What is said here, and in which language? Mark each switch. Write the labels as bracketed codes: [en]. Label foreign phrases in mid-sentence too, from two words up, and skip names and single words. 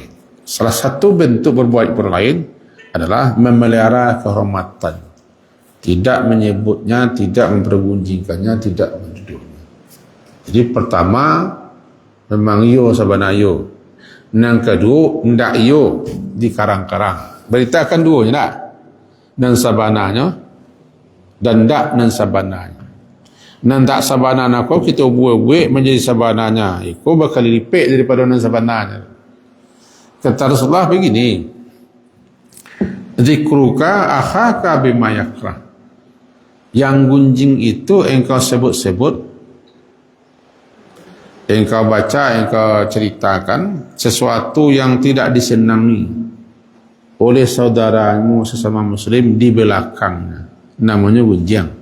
[id] Salah satu bentuk berbuat kepada orang lain adalah memelihara kehormatan, tidak menyebutnya, tidak mempergunjingkannya, tidak menduduknya. [min] Jadi pertama memang yo sabana yo, yang kedua ndak yo di karang-karang, beritakan duanya nak dan sabananya dan ndak dan sabananya. Nan tak sabananya kau kita buat menjadi sabananya, kau bakal lipat daripada nan sabananya. [id] Kata Rasulullah begini, [ar] ذكرك أخاك بما يكره. [id] Yang gunjing itu engkau sebut-sebut, engkau baca, engkau ceritakan sesuatu yang tidak disenangi oleh saudaramu sesama muslim di belakangnya, namanya gunjing.